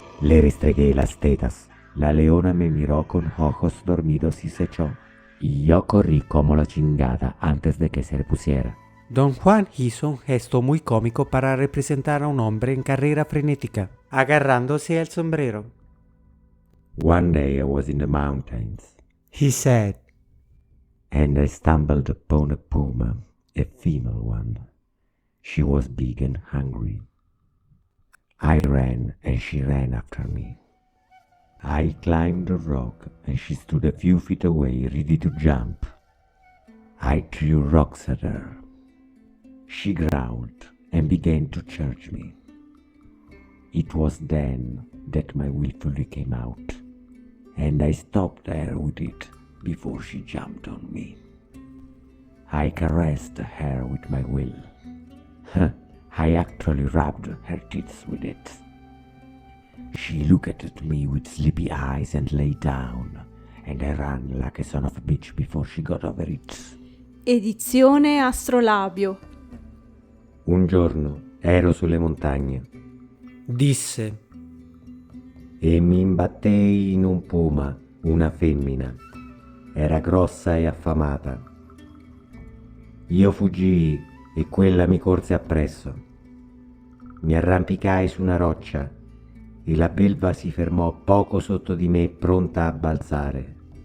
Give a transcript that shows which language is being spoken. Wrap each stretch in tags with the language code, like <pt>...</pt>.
<es>Le restregué las tetas. La leona me miró con ojos dormidos y se echó. Y yo corrí como la chingada antes de que se repusiera. Don Juan hizo un gesto muy cómico para representar a un hombre en carrera frenética, agarrándose al sombrero.</es> <en>One day I was in the mountains, He said. and I stumbled upon a puma, a female one. She was big and hungry. I ran and she ran after me. I climbed a rock and she stood a few feet away, ready to jump. I threw rocks at her. She growled and began to charge me. It was then that my willfully came out, and I stopped her with it before she jumped on me. I caressed her with my will. I actually rubbed her teeth with it. She looked at me with sleepy eyes and lay down, and I ran like a son of a bitch before she got over it.</en> <it>Edizione Astrolabio. Un giorno ero sulle montagne Disse. e mi imbattei in un puma, una femmina. Era grossa e affamata. Io fuggii e quella mi corse appresso. Mi arrampicai su una roccia e la belva si fermò poco sotto di me, pronta a balzare.</it>